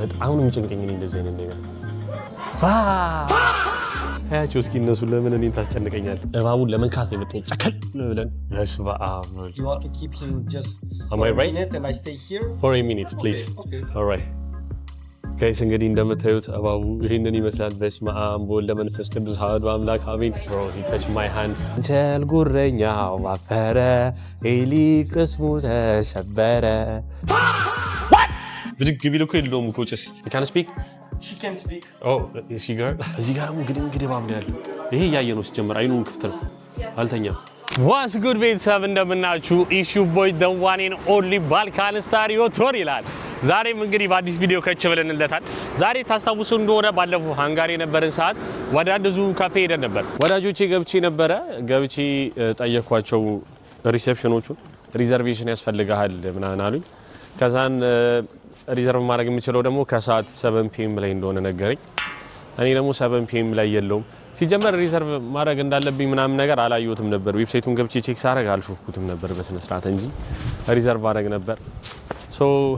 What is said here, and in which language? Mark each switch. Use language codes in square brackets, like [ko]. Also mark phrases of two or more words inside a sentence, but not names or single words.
[am] በጣም ነው የሚጨንቀኝ እንደዚህ አይነት ነገር አያቸው እስኪ እነሱ ለምን እኔን ታስጨንቀኛል እባቡን ለመንካት ነው የመጣው ጨከል ብለን ለስባ [en] You want to keep him just Am I right? minute and I stay here? For a minute please. Okay. All right. [am] ጋይስ እንግዲህ እንደምታዩት እባቡ ይሄንን ይመስላል [gez] በስመ አብ ወወልድ ወመንፈስ ቅዱስ አሐዱ አምላክ አሜን [en] bro he touched my hands [am] እንቸል ጉረኛው አፈረ ኤሊ ቅስሙ ተሰበረ What ብድግ ቢል እኮ የለውም እኮ ጭስ [en] you can speak She can speak. Oh is she girl [am] እዚህ ጋር ደግሞ እንግዲህ እባብ ነው ያለው ይሄ እያየ ነው ሲጀምር አይኑን ክፍት ነው አልተኛም [en] What's good [am] ቤተሰብ እንደምናችሁ ኢሹ ቦይ [en] the one and only [am] ባልካን ስታር ዮቶር ይላል ዛሬም እንግዲህ በአዲስ ቪዲዮ ከች ብለንለታል ዛሬ ታስታውሱ እንደሆነ ባለፈው ሃንጋሪ የነበረን ሰዓት ወደ አንዱ ካፌ ሄደን ነበር ወዳጆቼ ገብቼ ጠየኳቸው ሪሴፕሽኖቹን ሪዘርቬሽን ያስፈልጋል ምናምን አሉኝ ከዛን ሪዘርቭ ማድረግ የምችለው ደግሞ ከሰዓት 7 PM ላይ እንደሆነ ነገረኝ እኔ ደግሞ 7 PM ላይ የለውም ሲጀመር ሪዘርቭ ማድረግ እንዳለብኝ ምናምን ነገር አላየሁትም ነበር ዌብሳይቱን ገብቼ ቼክ ሳረግ አልሾፍኩትም ነበር በስነ ስርዓት እንጂ ሪዘርቭ ማድረግ ነበር ሶ